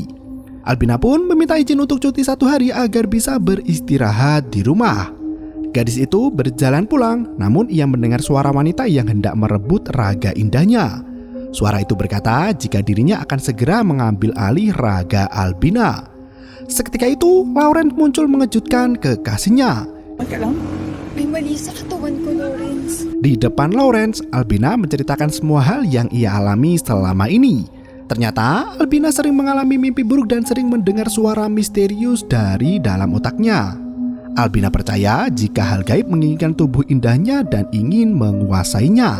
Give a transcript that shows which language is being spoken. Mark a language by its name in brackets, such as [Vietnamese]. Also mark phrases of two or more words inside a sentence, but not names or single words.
[Indonesian] Albina pun meminta izin untuk cuti 1 hari agar bisa beristirahat di rumah. Gadis itu berjalan pulang, namun ia mendengar suara wanita yang hendak merebut raga indahnya. Suara itu berkata jika dirinya akan segera mengambil alih raga Albina. Seketika itu, Lawrence muncul mengejutkan kekasihnya. [Filipino] May mali sa katawan ko, Lawrence. [Indonesian] Di depan Lawrence, Albina menceritakan semua hal yang ia alami selama ini. Ternyata, Albina sering mengalami mimpi buruk dan sering mendengar suara misterius dari dalam otaknya. Albina percaya jika hal gaib menginginkan tubuh indahnya dan ingin menguasainya.